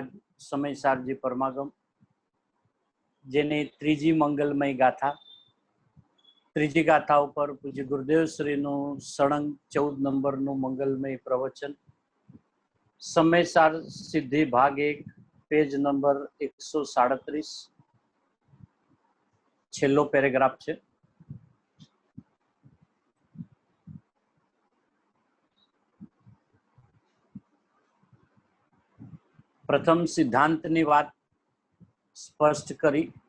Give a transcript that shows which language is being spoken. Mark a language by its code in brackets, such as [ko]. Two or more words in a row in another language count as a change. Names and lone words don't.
[gu] સમયસારજી પરમાગમ જેની ત્રીજી મંગલમય ગાથા ત્રીજી ગાથા પર પૂજ્ય ગુરુદેવ શ્રીનું સળંગ 14 નંબરનું મંગલમય પ્રવચન સમયસાર સિદ્ધિ ભાગ 1 પેજ નંબર 137 છેલ્લો પેરેગ્રાફ છે। પ્રથમ સિદ્ધાંતની વાત સ્પષ્ટ કરી।